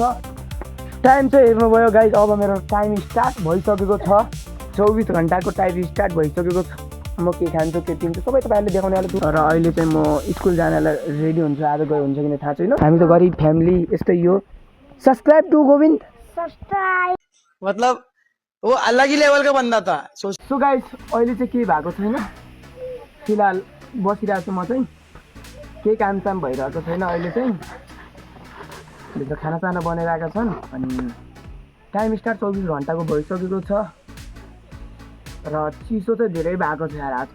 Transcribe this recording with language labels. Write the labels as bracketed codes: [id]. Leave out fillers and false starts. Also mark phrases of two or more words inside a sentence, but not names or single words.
[ne] टाइम चाहिँ हेर्नुभयो गाइस, अब मेरो [en] time start [ne] भइसकेको छ। 24 घण्टाको [en] time start [ne] भइसकेको छ। म के खान्छु के पिन्छु सबै तपाईहरुले देखाउने वाला छु। र अहिले चाहिँ म स्कुल जानलाई रेडी हुन्छु। आज गयो हुन्छ किन थाहा छैन। हामी त गरिब फ्यामिली यस्तै हो। [en] subscribe to Govind. [ne] सब्सक्राइब [hi] मतलब वो अलग ही लेवल का बंदा था। [en] so guys, [ne] अहिले चाहिँ केही भएको छैन। फिलहाल बसिरहेको छु। म चाहिँ केही कामसाम भइरहेको छैन। अहिले चाहिँ भित्र खानासाना बनाइरहेका छन् अनि [en] time start [ne] 24 घण्टाको भइसकेको छ। र चिसो चाहिँ धेरै भएको छ यार आजकल।